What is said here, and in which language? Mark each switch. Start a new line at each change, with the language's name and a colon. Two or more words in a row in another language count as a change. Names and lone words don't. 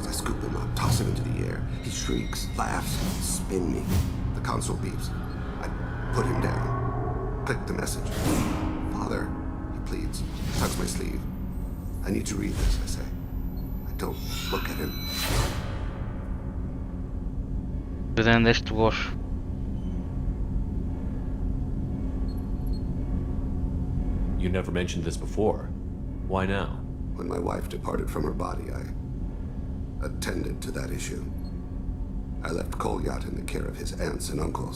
English: I scoop him up, toss him into the air. He shrieks, laughs, spin me. The console beeps. I put him down. Click the message. Father, he pleads. Tugs my sleeve. I need to read this, I say. I don't look at him.
Bulgarian: Бъде нещо лошо.
English: You never mentioned this before. Why now? When my wife departed from her body, I attended to that issue. I left Kolyat in the care of his aunts and uncles.